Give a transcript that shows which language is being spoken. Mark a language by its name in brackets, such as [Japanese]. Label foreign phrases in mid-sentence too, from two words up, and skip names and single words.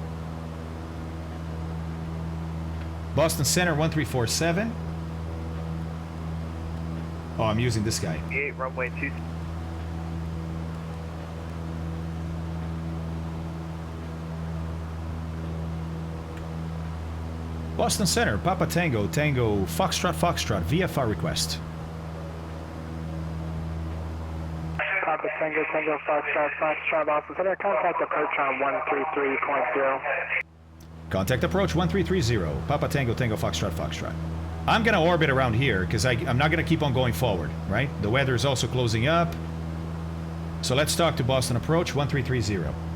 [English] Boston Center 1347. Oh, I'm using this guy. 8 runway 2. Boston Center, Papa Tango, Tango, Foxtrot, Foxtrot, VFR request. Papa Tango, Tango, Foxtrot, Boston Center, contact approach on 133.0. Contact approach 1330, Papa Tango, Tango, Foxtrot, Foxtrot. I'm going to orbit around here because I'm not going to keep on going forward, right? The weather is also closing up. So let's talk to Boston Approach 1330.